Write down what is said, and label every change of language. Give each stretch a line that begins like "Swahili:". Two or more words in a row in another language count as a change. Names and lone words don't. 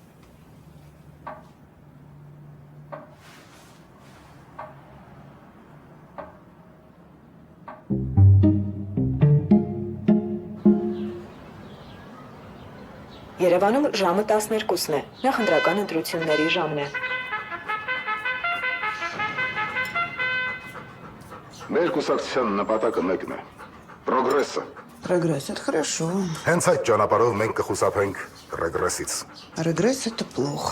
Armenian: Երևանում ժամը 12-ն է, նախընտրական ընտրությունների ժամն է։ Մեր կուսակցության նպատակը մեկն է։ Պրոգրեսը։
Russian: Прогресс – это хорошо.
Armenian: Հենց այդ ճանապարհով մենք կխուսափենք ռեգրեսից։
Russian: Регресс – это плохо.